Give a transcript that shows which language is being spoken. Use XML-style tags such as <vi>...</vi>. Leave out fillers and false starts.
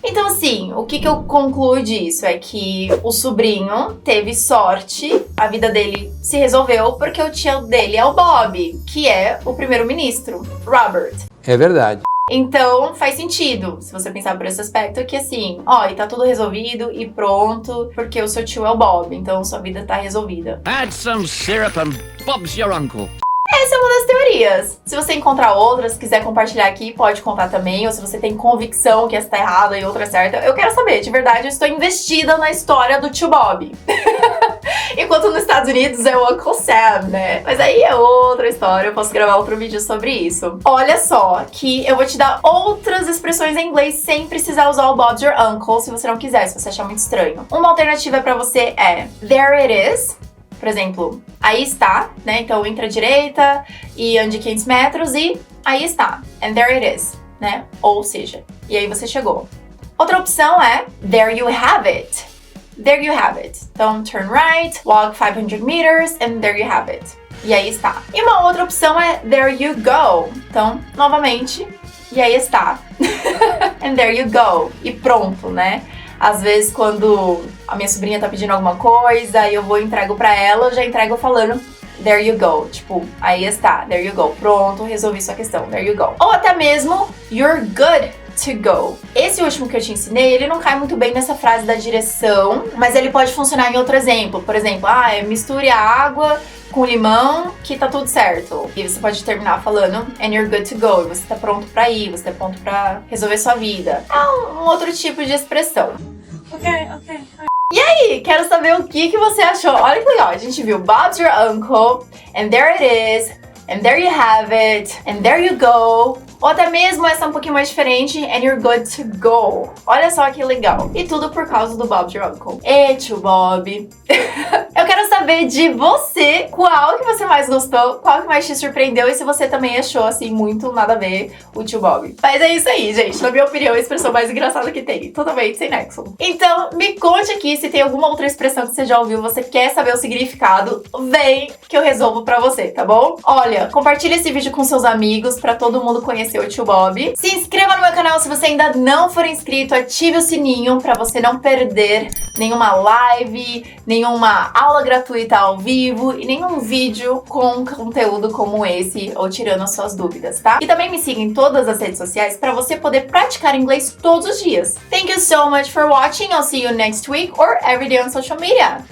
<pt>Então, assim, o que eu concluo disso é que o sobrinho teve sorte, a vida dele se resolveu porque o tio dele é o Bob, que é o primeiro-ministro, Robert. É verdade. Então, faz sentido, se você pensar por esse aspecto, que assim, e tá tudo resolvido e pronto, porque o seu tio é o Bob, então sua vida tá resolvida.</pt> <en>Add some syrup and Bob's your uncle.</en> <pt>Essa é uma das teorias. Se você encontrar outras, quiser compartilhar aqui, pode contar também. Ou se você tem convicção que essa tá errada e outra é certa, eu quero saber. De verdade, eu estou investida na história do tio Bob. Enquanto nos Estados Unidos é o Uncle Sam, né? Mas aí é outra história, eu posso gravar outro vídeo sobre isso. Olha só, que eu vou te dar outras expressões em inglês sem precisar usar o</pt> <en>Bob's your uncle,</en> <pt>se você não quiser, se você achar muito estranho. Uma alternativa pra você é</pt> <en>There it is.</en> <pt>Por exemplo, aí está, né? Então, entra à direita e ande 500 metros e aí está.</pt> <en>And there it is,</en> <pt>né? Ou seja, e aí você chegou. Outra opção é</pt> <en>There you have it. There you have it. Então, turn right, walk 500 meters and there you have it.</en> <pt>E aí está. E uma outra opção é There you go. Então, novamente, e aí está.</pt> <en>And there you go.</en> <pt>E pronto, né? Às vezes, quando a minha sobrinha tá pedindo alguma coisa e eu vou e entrego pra ela, eu já entrego falando</pt> <en>there you go.</en> <pt>Tipo, aí está,</pt> <en>there you go.</en> <pt>Pronto, resolvi sua questão, there you go. Ou até mesmo</pt> <en>you're good to go.</en> <pt>Esse último que eu te ensinei, ele não cai muito bem nessa frase da direção, mas ele pode funcionar em outro exemplo. Por exemplo, misture a água com limão que tá tudo certo. E você pode terminar falando</pt> <en>and you're good to go.</en> <pt>E você tá pronto pra ir, você tá pronto pra resolver sua vida. É um outro tipo de expressão. Ok. E aí, quero saber o que você achou. Olha que legal, a gente viu</pt> <en>Bob's your uncle, and there it is, and there you have it, and there you go.</en> <pt>Ou até mesmo essa um pouquinho mais diferente,</pt> <en>and you're good to go.</en> <pt>Olha só que legal. E tudo por causa do</pt> <en>Bob's your uncle.</en> <pt>Tio Bob. Eu quero saber de você, qual que você mais gostou, qual que mais te surpreendeu e se você também achou, assim, muito nada a ver o tio Bob. Mas é isso aí, gente. Na minha opinião, a expressão mais engraçada que tem. Totalmente sem nexo. Então, me conte aqui se tem alguma outra expressão que você já ouviu, você quer saber o significado, vem que eu resolvo pra você, tá bom? Olha, compartilha esse vídeo com seus amigos pra todo mundo conhecer o tio Bob. Se inscreva no meu canal se você ainda não for inscrito, ative o sininho pra você não perder nenhuma live, nenhuma aula gratuita ao vivo e nenhum vídeo com conteúdo como esse ou tirando as suas dúvidas, tá? E também me siga em todas as redes sociais pra você poder praticar inglês todos os dias.</pt> <en>Thank you so much for watching. I'll see you next week or every day on social media.</en>